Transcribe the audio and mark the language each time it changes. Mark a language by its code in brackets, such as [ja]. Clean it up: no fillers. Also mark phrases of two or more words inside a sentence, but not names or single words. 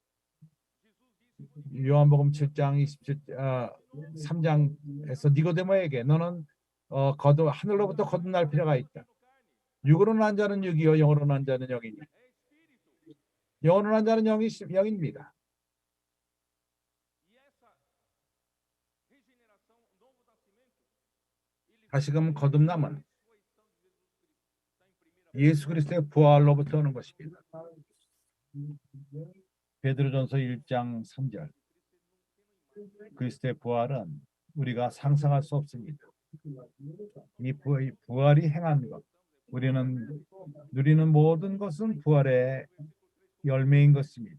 [ko] 요한복음 7장 3장에서 니고데모에게 너는 하늘로부터 거듭날 필요가 있다. 육으로 난 자는 육이요 영으로 난 자는 영이니 영원을 한 자는 영입니다. [pt] E essa regeneração, o novo nascimento, ele [ko] 다시금 거듭남은 [pt] ressurreição de Jesus Cristo. Está em 1 [ko] 예수 그리스도의 부활로부터 오는 것입니다. 베드로전서 1장 3절. 그리스도의 부활은 우리가 상상할 수 없습니다. 이 부활이 행한 것, 우리는 누리는 모든 것은 부활의 열매인 것입니다.